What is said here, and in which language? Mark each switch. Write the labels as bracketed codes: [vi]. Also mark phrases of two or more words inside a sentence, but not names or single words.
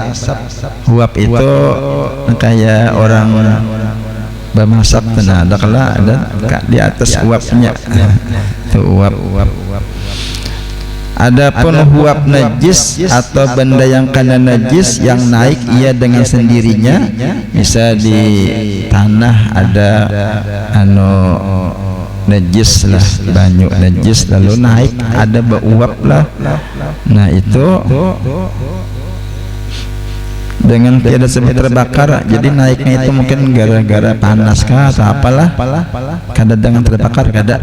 [id] Huap itu kayak orang bermasak, ada kala ada di atas huapnya, itu huap. Adapun huap najis atau benda yang kena najis yang naik ia dengan sendirinya, bisa di tanah ada najis lah, banyu najis lalu naik ada beruap lah. Nah itu dengan tiada sebab terbakar, jadi naiknya itu mungkin gara-gara panas kah atau apalah, kada dengan terbakar kada.